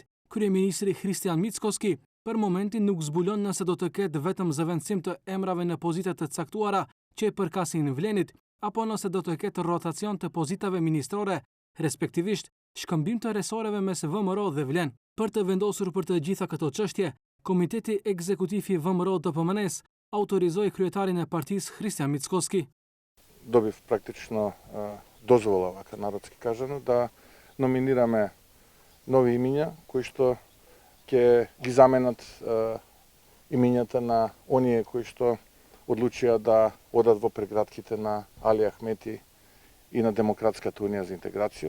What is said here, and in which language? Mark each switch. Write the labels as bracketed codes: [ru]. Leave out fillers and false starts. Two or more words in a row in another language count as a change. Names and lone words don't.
[sq] Kryeministri Kristian Mickoski për momentin nuk zbulon nëse do të ketë vetëm zëvendësim të emrave në pozita të caktuara që i përkasin vlenit, apo nëse do të ketë rotacion të pozitave ministrore, respektivisht shkëmbim të resoreve mes VMRO dhe Vlen. Për të vendosur për të gjitha këto çështje, Komiteti Ekzekutiv i VMRO DPMNE-s autorizoi kryetarin e partisë Kristian Mickoski. [mk] Dobив практично дозвола, вака народски кажано, да номинираме нови имиња кои што ќе ги заменат имињата на оние кои што одлучија да одат во прегратките на Али Ахмети и на Демократската унија за интеграција.